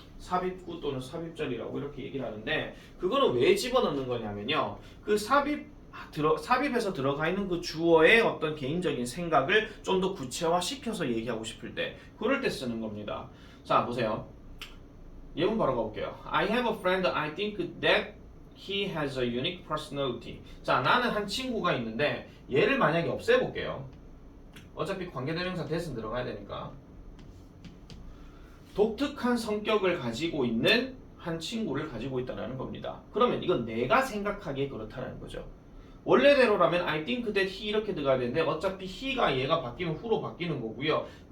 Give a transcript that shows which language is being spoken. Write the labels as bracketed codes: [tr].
[ko] 삽입구 또는 삽입절이라고 이렇게 얘기를 하는데 그거는 왜 집어넣는 거냐면요. 그 삽입해서 들어가 있는 그 주어의 어떤 개인적인 생각을 좀 더 구체화시켜서 얘기하고 싶을 때 그럴 때 쓰는 겁니다. 자, 보세요. 예문 바로 가볼게요. [en] I have a friend. I think that he has a unique personality. [ko] 자, 나는 한 친구가 있는데 얘를 만약에 없애볼게요. 어차피 관계대명사 대신 들어가야 되니까. 독특한 성격을 가지고 있는 한 친구를 가지고 있다는 겁니다. 그러면 이건 내가 생각하기에 그렇다는 거죠. 원래대로라면 [en] I think that he [ko] 이렇게 들어가야 되는데 어차피 he가 얘가 바뀌면 who로 바뀌는 거고요.